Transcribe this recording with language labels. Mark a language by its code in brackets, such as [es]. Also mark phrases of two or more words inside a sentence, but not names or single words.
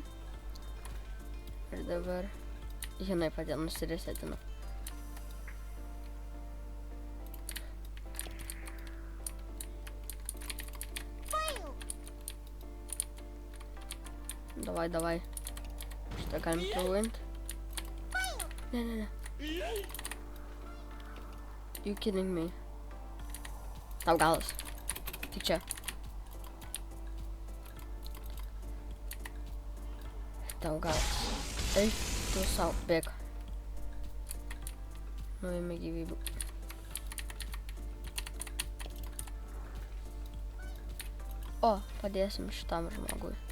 [lt] Ir dabar jinai pati nusiresetina. Davai. Šitą galim truint. Ne. [en] You kidding me? [lt] Tau galas. Tik čia. Tau galas. Eik tu sau, bėg. Nuėmė gyvybių. O, padėsim šitam žmogui.